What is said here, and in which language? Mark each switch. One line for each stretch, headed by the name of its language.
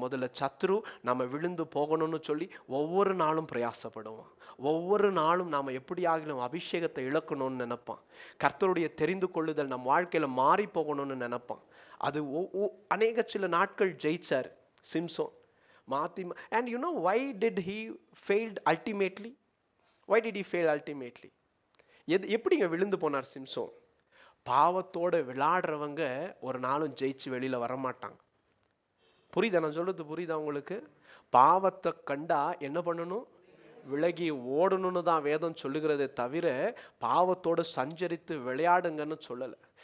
Tamil: முதல்ல சத்ரு நம்ம விழுந்து போகணும்னு சொல்லி ஒவ்வொரு நாளும் பிரயாசப்படுவோம். ஒவ்வொரு நாளும் நாம் எப்படி ஆகிலும் அபிஷேகத்தை இழக்கணும்னு நினைப்பான். கர்த்தருடைய தெரிந்து கொள்ளுதல் நம் வாழ்க்கையில் மாறி போகணும்னு நினைப்பான். அது அநேக சில நாட்கள் ஜெயிச்சார் Samson.
English: And you know why did he failed ultimately? Why did he fail ultimately?
Tamil: எப்படிங்க விழுந்து போனார் சிம்சோன்? பாவத்தோட விளையாடுறவங்க ஒரு நாளும் ஜெயிச்சு வெளியில வரமாட்டாங்க. புரியுதா நான் சொல்றது? புரியுதா உங்களுக்கு? பாவத்தை கண்டா என்ன பண்ணணும்? விலகி ஓடணும்னு தான் வேதம் சொல்லுகிறதே தவிர பாவத்தோடு சஞ்சரித்து விளையாடுங்கன்னு சொல்லலை.